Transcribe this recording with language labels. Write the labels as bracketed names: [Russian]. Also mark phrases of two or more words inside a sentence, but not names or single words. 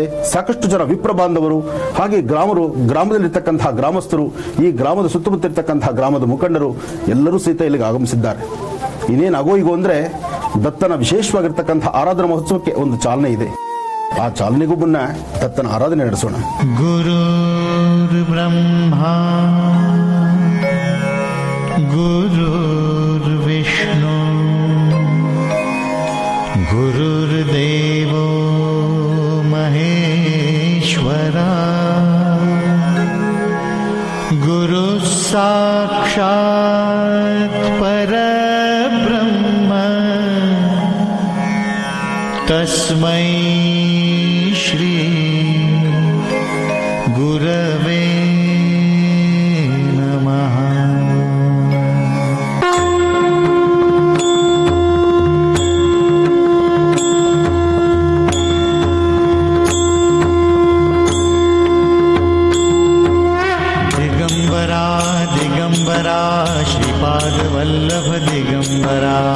[Kannada] ಸಾಕಷ್ಟು ಜನ ವಿಪ್ರ ಬಾಂಧವರು, ಹಾಗೆ ಗ್ರಾಮದಲ್ಲಿರ್ತಕ್ಕಂತಹ ಗ್ರಾಮಸ್ಥರು, ಈ ಗ್ರಾಮದ ಸುತ್ತಮುತ್ತ ಗ್ರಾಮದ ಮುಖಂಡರು ಎಲ್ಲರೂ ಸಹಿತ ಇಲ್ಲಿಗೆ ಆಗಮಿಸಿದ್ದಾರೆ. ಇನ್ನೇನು ಆಗೋ ಅಂದ್ರೆ ದತ್ತನ ವಿಶೇಷವಾಗಿರ್ತಕ್ಕಂತಹ ಆರಾಧನಾ ಮಹೋತ್ಸವಕ್ಕೆ ಒಂದು ಚಾಲನೆ ಇದೆ. ಆ ಚಾಲನೆಗೂ ಮುನ್ನ ದತ್ತನ ಆರಾಧನೆ ನಡೆಸೋಣ. [Sanskrit] ಗುರುರ್ ಬ್ರಹ್ಮಾ ಗುರುರ್ ವಿಷ್ಣು ಗುರುರ್ದೇವೋ ಮಹೇಶ್ವರ ಗುರು ಸಾಕ್ಷಾತ್ ಪರಬ್ರಹ್ಮ ತಸ್ಮೈ ಶ್ರೀ ಗುರವೇ ನಮಃ. ದಿಗಂಬರಾ ದಿಗಂಬರಾ ಶ್ರೀಪಾದ ವಲ್ಲಭ ದಿಗಂಬರಾ